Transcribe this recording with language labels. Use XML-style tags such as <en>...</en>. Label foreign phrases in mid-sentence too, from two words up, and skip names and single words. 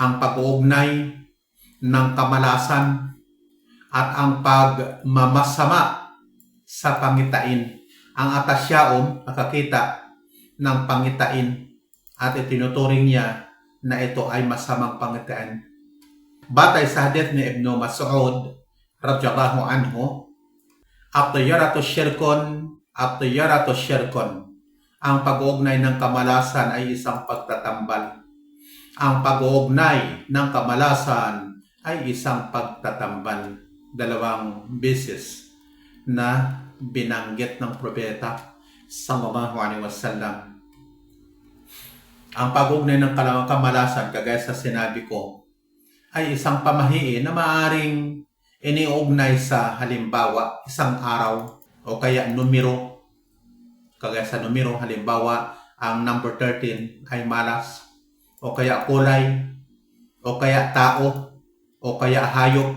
<tl>ang pag-uugnay ng kamalasan at ang pagmamasama sa pangitain. Ang atasyaon nakakita ng pangitain at itinuturing niya na ito ay masamang pangitain. Batay sa hadith ni Ibn Mas'ud</tl> <ar>رضي الله عنه، الطيرة شرك.</ar> <tl>Ang pag-uugnay ng kamalasan ay isang pagtatambal. Ang pag-uugnay ng kamalasan ay isang pagtatambal. 2 beses na binanggit ng propeta</tl> <ar>صلى الله عليه وسلم.</ar> <tl>Ang pag-uugnay ng kamalasan, kagaya sa sinabi ko, ay isang pamahiin na maaring iniugnay sa halimbawa isang araw o kaya numero. Kagaya sa numero, halimbawa ang number 13 ay malas, o kaya kulay, o kaya tao, o kaya hayop.</tl>